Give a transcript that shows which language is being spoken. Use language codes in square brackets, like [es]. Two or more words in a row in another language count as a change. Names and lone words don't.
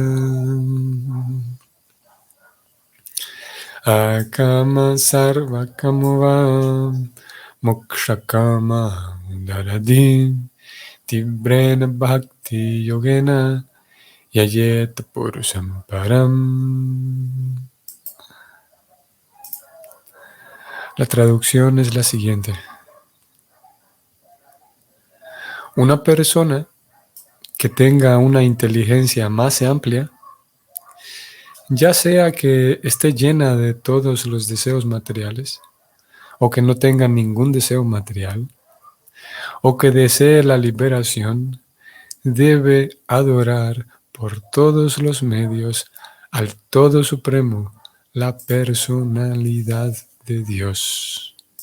[sa] Akama Sarva Kamovam Mokshakama Daradim Tibrena Bhakti Yogena Yayet Purusham Param. [es] La traducción es la siguiente. Una persona que tenga una inteligencia más amplia, ya sea que esté llena de todos los deseos materiales, o que no tenga ningún deseo material, o que desee la liberación, debe adorar por todos los medios al Todo Supremo, la personalidad de Dios.